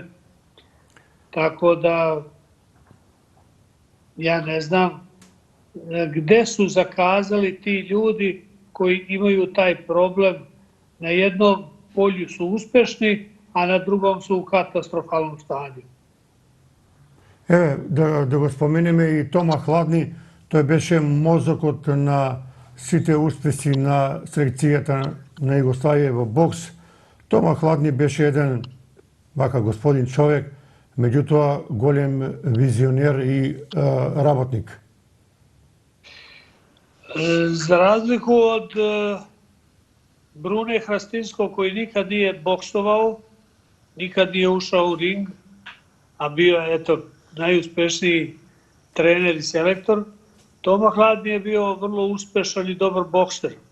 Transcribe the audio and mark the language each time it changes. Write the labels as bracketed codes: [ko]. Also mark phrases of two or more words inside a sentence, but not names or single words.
[sr] Tako da ja ne znam gde su zakazali ti ljudi koji imaju taj problem. Na jednom polju su uspešni, a na drugom su u katastrofalnom stanju. [mk] Еве, да го споменеме и Тома Хладни, тој беше мозокот на сите успеси на селекцијата на Југославија во бокс. Тома Хладни беше еден вака господин човек, меѓутоа голем визионер и работник. [sr] Za razliku od Brune Hrastinskog koji nikad nije boksovao, nikad nije ušao u ring, a bio je najuspešniji trener i selektor, Toma Hladni je bio vrlo uspešan i dobar bokser.